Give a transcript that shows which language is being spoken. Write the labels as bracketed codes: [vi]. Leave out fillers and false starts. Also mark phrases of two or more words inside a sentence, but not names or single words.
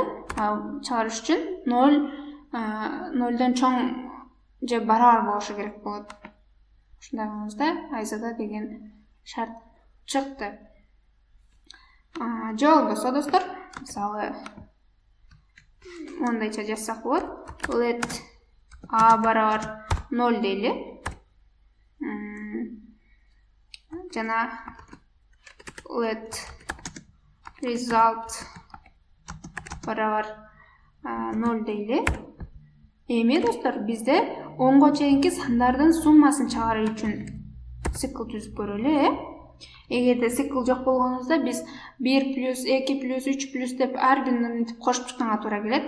[ky] Чыгарыш үчүн 0дон чоң же барабар болушу керек болот. Ушундай болсо, айзада деген шарт чыкты. Же болбосо, достор, мисалы мондайча жазсак болот. Let a барабар 0 дейли. Жана let result барабар 0 дейли. Эми, достор, бизде 10го чейинки сандардын суммасын чыгаруу үчүн цикл түзүп көрөлү. Эгерде цикл жок болгонубузда биз 1 плюс 2 плюс 3 плюс деп ар бирин мынтип кошуп чыкканга туура келет.